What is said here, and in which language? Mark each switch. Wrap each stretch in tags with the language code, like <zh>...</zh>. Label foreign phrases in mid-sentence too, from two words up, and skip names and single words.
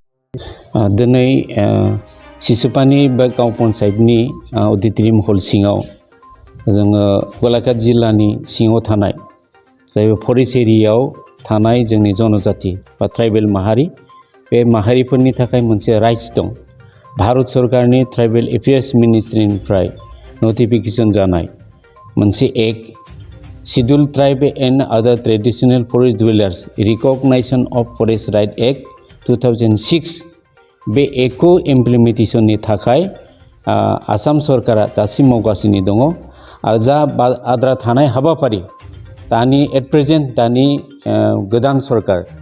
<brx>दिनै सिसुपानि बा गाव पन्चायतनि अडिटरियाम हल सिङाव जोङो गलाघाट जिल्लानि सिङाव थानाय जाय फरेस्ट एरियायाव थानाय जोंनि जनजाति बा ट्राइबेल माहारि बे माहारिफोरनि थाखाय मोनसे राइट्स दं। भारत सरकारनि</brx> <en>tribal affairs</en> <brx>मिनिस्ट्रिनिफ्राय नटिफिकेशन जानाय मोनसे एक्ट शेड्यूल्ड ट्राइब एंड अदर ट्रेडिशनल फरेस्ट डुवेलार्स रिकग्नाइजेशन ऑफ फरेस्ट राइट एक्ट 2006 बे एक्टखौ इमप्लिमेन्टेशननि थाखाय आसाम सरकारा दासिम मावगासिनो दङ आरो जा आद्रा थानाय हाबाफारि दानि</brx> <en>at present</en> <brx>दानि गोदान सरकार</brx>